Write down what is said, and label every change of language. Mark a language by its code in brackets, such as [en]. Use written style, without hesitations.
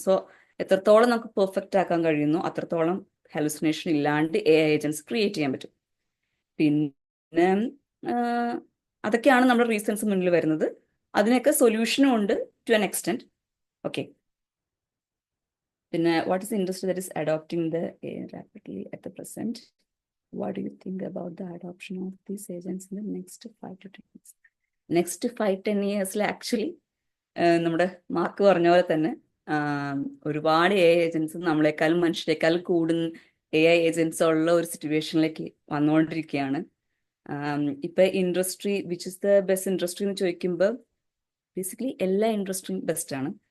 [ml] So എത്രത്തോളം നമുക്ക് perfect ആക്കാൻ കഴിയുന്നു അത്രത്തോളം ഹാലുസിനേഷൻ ഇല്ലാണ്ട് AI ഏജൻസ് ക്രിയേറ്റ് ചെയ്യാൻ പറ്റും. പിന്നെ അതൊക്കെയാണ് നമ്മുടെ റീസൺസ് മുന്നിൽ വരുന്നത്. അതിനൊക്കെ സൊല്യൂഷനും ഉണ്ട് [en] To an extent. Okay, പിന്നെ what is industry that is adopting the AI rapidly at the present? What do you think about the adoption of these agents in the next 5 to 10 years? [ml] Next 5-10 years actually നമ്മുടെ mark പറഞ്ഞ പോലെ തന്നെ ഒരുപാട് AI agents നമ്മളെക്കാളും മനുഷ്യരെക്കാളും കൂടുതൽ AI agents ഉള്ള ഒരു സിറ്റുവേഷനിലേക്ക് വന്നുകൊണ്ടിരിക്കുകയാണ്. ഇപ്പൊ [en] industry which is the best industry [ml] എന്ന് ചോദിക്കുമ്പോൾ ബേസിക്കലി എല്ലാ ഇൻഡസ്ട്രിയും ബെസ്റ്റ് ആണ്.